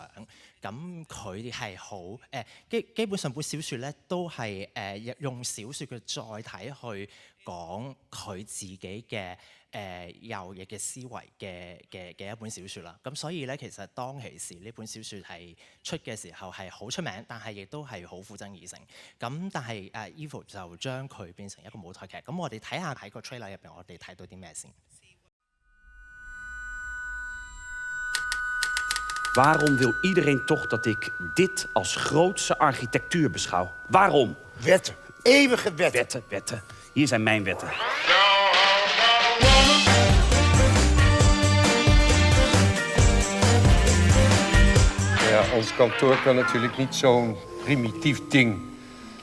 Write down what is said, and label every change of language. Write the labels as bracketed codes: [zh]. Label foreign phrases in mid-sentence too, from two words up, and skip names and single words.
[yue] 咁佢係好基本上本小説咧都係用小説嘅載體去講佢自己嘅右翼嘅思維嘅一本小説啦。咁所以咧其實當其時呢本小説係出嘅時候係好出名，但係亦都係好富爭議性。咁但係Ivo 就將佢變成一個舞台劇。咁我哋睇下喺個 trailer 入邊，我哋睇到啲咩先。 [nl] Waarom wil iedereen toch dat ik dit als grootste architectuur beschouw? Waarom? Wetten. Eeuwige wetten. Wetten. Hier zijn mijn wetten. Ja, ons kantoor kan natuurlijk niet zo'n primitief ding leveren.